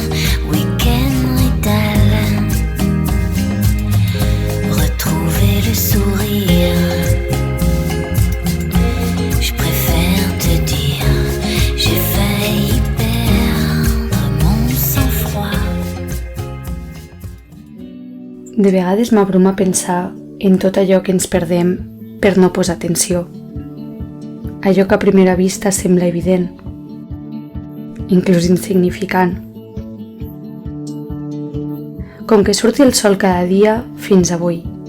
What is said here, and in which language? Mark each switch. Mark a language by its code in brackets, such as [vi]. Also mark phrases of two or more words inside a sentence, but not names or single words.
[fr] Week-end rital, retrouver le sourire. Je préfère te dire, j'ai failli perdre mon sang-froid. [ca] De vegades m'abruma pensar en tot allò que ens perdem per no posar atenció. Allò que a primera vista sembla evident, inclús insignificant. Com que surti el sol cada dia fins avui.